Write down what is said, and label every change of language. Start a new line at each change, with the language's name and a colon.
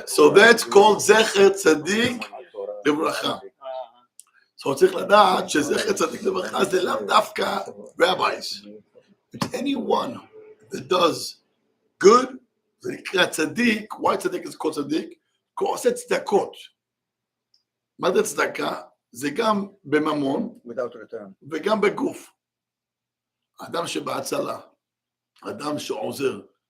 English: So that's called
Hebrew: זכר צדיק לברכה. So צריך לדעת שזכר צדיק לברכה זה לאו דווקא rabbis.
English: It's anyone that does good,
Hebrew: זה נקרא צדיק.
English: Why צדיק is called צדיק?
Hebrew: כי הוא עושה צדקות. מה זה צדקה? זה גם בממון, וגם בגוף. אדם שבהצלה, אדם שעוזר.